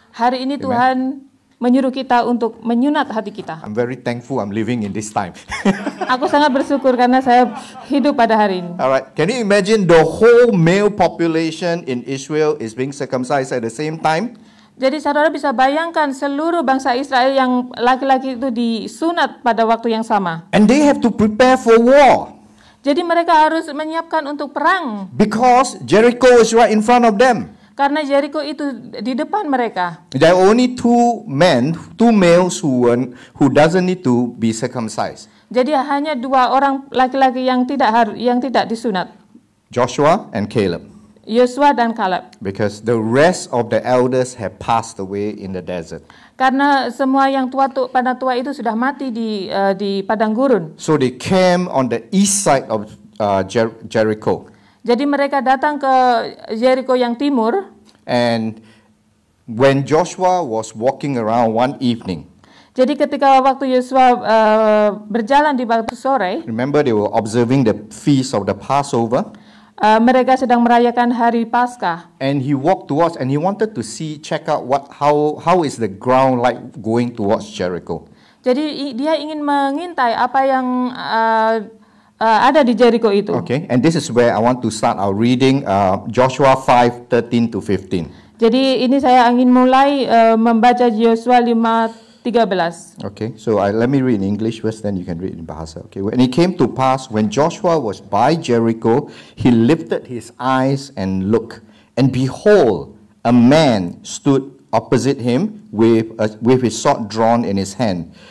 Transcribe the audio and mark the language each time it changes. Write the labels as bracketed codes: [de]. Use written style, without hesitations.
[id] Hari ini Tuhan menyuruh kita untuk menyunat hati kita. [en] I'm very thankful I'm living in this time. [id] Aku sangat bersyukur karena saya hidup pada hari ini. [en] Alright, can you imagine the whole male population in Israel is being circumcised at the same time? [id] Jadi saudara bisa bayangkan seluruh bangsa Israel yang laki-laki itu disunat pada waktu yang sama. [en] And they have to prepare for war. [id] Jadi mereka harus menyiapkan untuk perang. [en] Because Jericho is right in front of them. [id] Karena Jericho itu di depan mereka. [en] There are only two males who doesn't need to be circumcised. [id] Jadi hanya dua orang laki-laki yang tidak disunat. [en] Joshua and Caleb. [id] Yosua dan Kaleb. [en] Because the rest of the elders have passed away in the desert. [id] Karena semua yang tua itu sudah mati di padang gurun. [en] So they came on the east side of Jericho. [id] Jadi mereka datang ke Jericho yang timur. [en] And when Joshua was walking around one evening, [id] Jadi ketika waktu Yosua berjalan di waktu sore, [en] remember they were observing the feast of the Passover, [id] mereka sedang merayakan hari Paskah. [en] and he walked towards and he wanted to check out how is the ground like going towards Jericho. [id] Jadi dia ingin mengintai apa yang ada di Jericho itu. [en] Okay, and this is where I want to start our reading, Joshua 5:13 to 15. [id] Jadi ini saya ingin mulai membaca Yosua 5:13. [en] Okay, so let me read in English first, then you can read in Bahasa. Okay, when it came to pass, when Joshua was by Jericho, he lifted his eyes and looked, and behold, a man stood opposite him with his sword drawn in his hand.